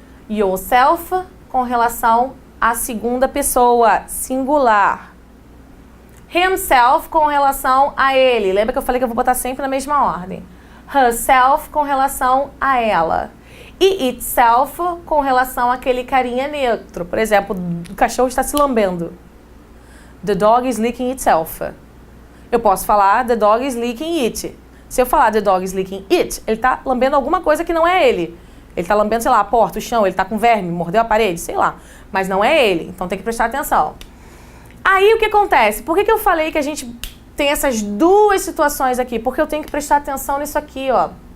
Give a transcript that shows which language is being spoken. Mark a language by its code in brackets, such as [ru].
[pt] Yourself com relação à segunda pessoa, singular. Himself com relação a ele. Lembra que eu falei que eu vou botar sempre na mesma ordem. Herself com relação a ela. E itself com relação àquele carinha neutro. Por exemplo, o cachorro está se lambendo. [en] The dog is licking itself. [pt] Eu posso falar [en] the dog is licking it. [pt] Se eu falar [en] the dog is licking it, [pt] ele tá lambendo alguma coisa que não é ele. Ele tá lambendo, sei lá, a porta, o chão, ele tá com verme, mordeu a parede, sei lá. Mas não é ele, então tem que prestar atenção. Aí o que acontece? Por que eu falei que a gente tem essas duas situações aqui? Porque eu tenho que prestar atenção nisso aqui, ó.